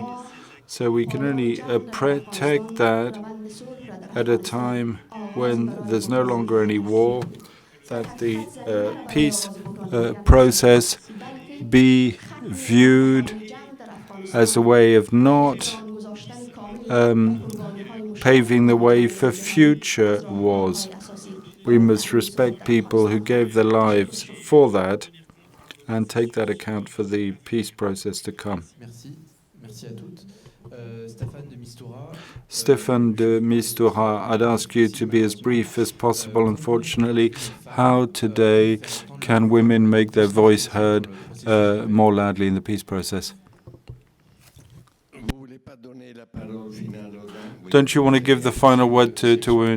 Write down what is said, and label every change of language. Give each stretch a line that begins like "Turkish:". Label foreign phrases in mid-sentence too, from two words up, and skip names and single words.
English: So we can only protect that at a time when there's no longer any war, that the peace process be viewed as a way of not paving the way for future wars. We must respect people who gave their lives for that and take that account for the peace process to come.
French: Merci. Merci à toutes. Staffan de Mistura. Staffan de Mistura,
English: I'd ask you to be as brief as possible. Unfortunately, how today can women make their voice heard more loudly in the peace process? Don't you want to give the final word to women?